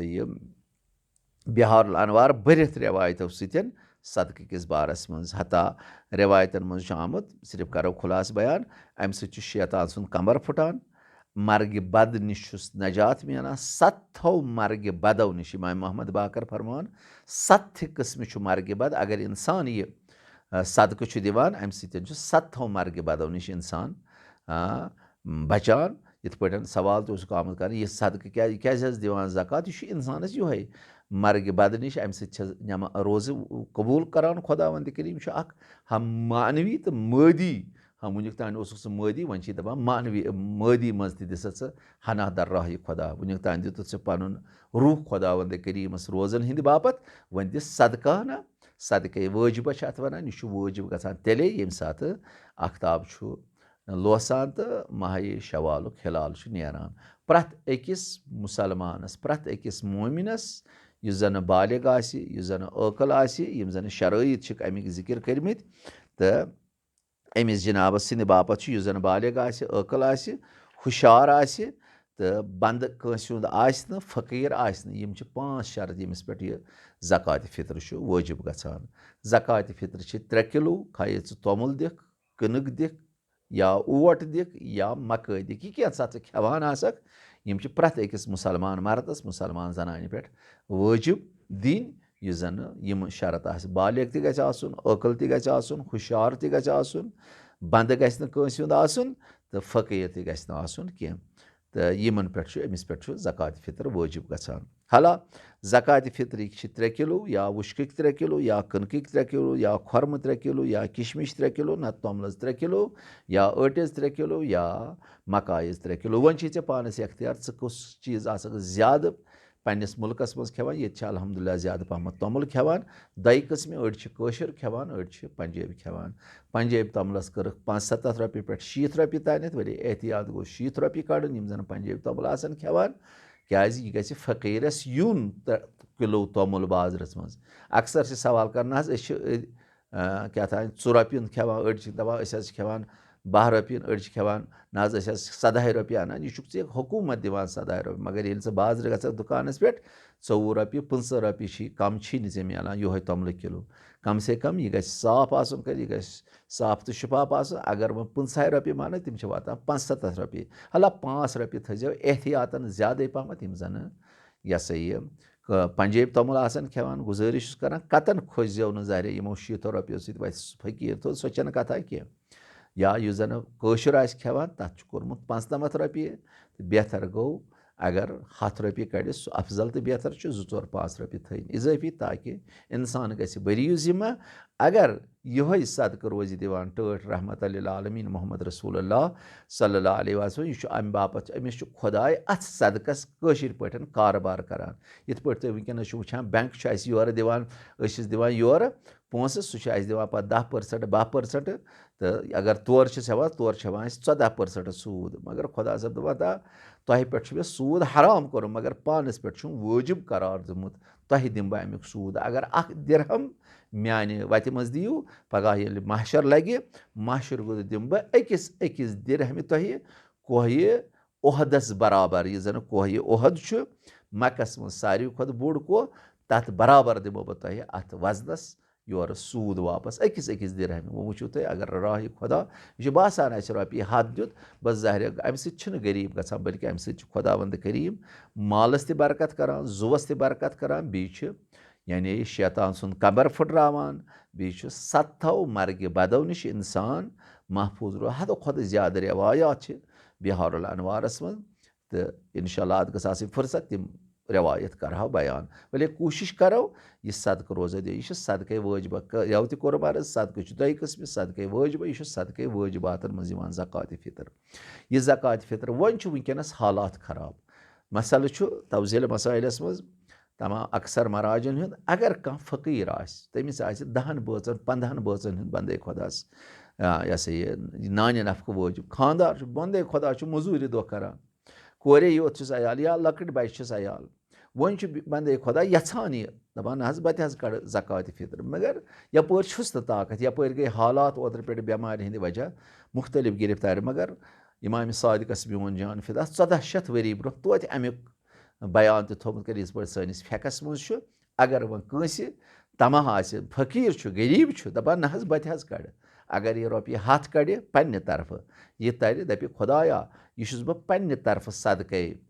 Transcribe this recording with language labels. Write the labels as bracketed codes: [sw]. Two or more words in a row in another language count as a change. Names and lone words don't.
[ks] यह बिहारुल अनवार भरित रिवायतों सतन सदक़ किस बारस मज हता रिवायतन मज आमुत सिर्फ करो खुलास बयान अम शैतान सुन कमर फुटान मर्ग बद नश नजात मिलान सत्थों मर्ग बदों नश इमाम मोहम्मद बाकर फरमान 7 किस्म मर्ग बद अगर इंसान यह सदक़ दिवान अम सत्थों मर्ग बदों नश इंसान बचान इत पे सवाल तो आमुत कर यह सदक़ क्या दिवान ज़कात यह इंसानस योहे मर्ग बद नश अम रोज़ कबूल करान खुदावंद करीम हम मानवी तो मादी हम वुनिक तान सह मादी वन दपान मानवी मादी मज दिस हना दर राह खुदा वुनिक तान दित पुन रूह खुदावंद करीमस रोजन हिंद बापत वन दिस सदका ना सदक़ वाजिब अत वन यह वाजिब गसान तेले ये सात आफ्ताब लोसान तो माह शवाल हिलाल नेरान प्रथ अकिस मुसलमानस प्रथ अकिस मोमिनस यह जन बालिग यह जन अकल यम जन शराइत अमिक जिक्र कर्मित तो अमिस जनाब सिंद बापत यह जन बालिग अकल हुशार तो बंद कंसुंद आसन फ़कीर आसन यम 5 शर्त यमिस पे यह ज़कात फ़ितर वाजिब गसान ज़कात फ़ितर 3 किलो खाए तोमुल दिख कनक दिख या ओट दिख या मकई दिख यह क्या सा खेवान आसक यम प्रथ अकिस मुसलमान मर्दस मुसलमान जनान पे वाजिब दिन यह जन यम शरत बालिग ति गछ आसुन अकल ति गछ आसुन हुशार ति गछ आसुन बंद गछ न कंसि हुंद आसुन तो फ़कीर ति गछ न आसुन कह तो यमन पे अमिस पे ज़कात फ़ितर वाजिब गसान हाला ज़कात फ़ितर 3 किलो या वुश्क 3 किलो या कनक 3 किलो या खुरम 3 किलो या किशमिश 3 किलो ना तोमलस 3 किलो या अटिस 3 किलो या मकाइस 3 किलो वन चे पानस अख्तियार कुस चीज़ आसक ज्यादा पन्निस मुल्कस मज खेवान ये अल्हम्दुलिल्लाह ज्यादा पहम तोमुल खेवान दई किस्म अड़ खेवान अड़ पंजाबी खेवान पंजाबी तोमुलस कर 75 रपये पे 60 रपये तानत वरी एहतियात गो 60 रपये कड़न यम जन पंजाबी तोमुल आसन खेवान क्या यह गि फ़कीरस यून किलो तोमुल बाजरस मज अक्सर से सवाल करना क्या था 2 रपये खेवान अड़ दपान खेवान 12 रपये अड़ खेवान ना 17 रपये अनान यह हुकूमत दिवान 17 रपये मगर ये बाजर ग दुकानस पे 24 रपये 15 रपये कम चे मिलान योह तोमुल किलो कम से कम यह साफ आसन कर यह साफ तो शिफाफ आसन अगर वह 15 रपये मान तम वातान 75 रपये हला 5 रपये थो एहतियातन ज्यादा पहम यम जन यह सा यह पंजाबी तोमुल आसन खेवान गुजारिश कर कतन खोजो न जहर यमो 60 रपये सत फ़कीर तो सो कथा कह या यह जन कशर खेवान तथ कोर्मुत 95 रपये तो बेहतर गो अगर 100 रपये कड़ सह अफजल तो बेहतर 2-4-5 रपये थन इजाफी ताकि इंसान गि बरी जिम्मा अगर यह सदक रोज दिवान टट रहमत आलमीन मोहम्मद रसूलुल्लाह [ar] صلى الله عليه وسلم [ks] यह अम बापत अमिस खुदाय अथ सदकस कशिर पे कारबार करान इत पे तुम वनकस वुचान बैंक योर दिवान दिवान योर पोंस सह दिवान पे 10% 12% तो अगर तोर हेवान तोर 14% सूद मगर खुदा सब दपा तह पे सूद हराम कोर मगर पानस पे वाजिब करार दिमुत तह दिम बह अमुक सूद अगर 1 दिरहम म्यान वत मज दियो पगह ये महशर लगे महशर गो दिम बह अकिस दिरहम तह कोह ओहदस बराबर यह जन कोह ओहद मकस मज सारी खुद बोड़ कोह तथ बराबर दिमो बह तह अत वजनस योर सूद वापस अकिस दिरहम वो वो तुम अगर राह खुदा यह बासान रपये 100 दुत बस ज़ाहिर अम सह गरीब गसान बल्कि अम खुदावंद करीम मालस त बरकत करान जुवस त बरकत करान बी यानी शैतान सुन कबर फुटरावान बी 7 मर्ग बदों नश इंसान महफूज रो हद खुद ज्यादा रिवायात बिहारुल अनवारस मज तो इंशाअल्लाह अत गस फुर्सत तम रवायत करो बयान भले कोशिश करो यह सदक़ रोज़ा दे यह सदक़े वाजिबा यव त कोर अर्ज सदक़ दो किस्म सदक़े वाजिबा यह सदक़े वाजिबातन मज यिवान ज़कात फ़ितर यह ज़कात फ़ितर वन वनकस हालात खराब मसल तवज़ील मसाइलस मज तमाम अक्सर मराजन हुंद अगर कह फ़कीर तमिस 10 बचन 15 बचन हुंद बंदे खुदास यह सा यह नान नफ़क़ वाजिब खानदार बंदे खुदा मजूरी दो करान कोरे योत अयाल या लकट बच्चे अयाल वन बंदे खुदा यहान यह दपान ना बत कड़ ज़कात फ़ितर मगर यपरस तो ताकत यपर गई हालात ओतर पे बेमार हंद वजह मुख्तलिफ गिरफ्तार मगर इमाम सादिकस बियोन जान फिदा 1400 वरी ब्रो तोत अमुक बयान थोमुत कर इस पे सैनिस फेकस मज अगर वन कंस तमाह आसि फ़कीर गरीब दपान ना बत कड़ अगर यह रोपये 100 कड़ पन्ने तरफ यह तर दपि खुदाया यह बह पन्ने तरफ सदक़े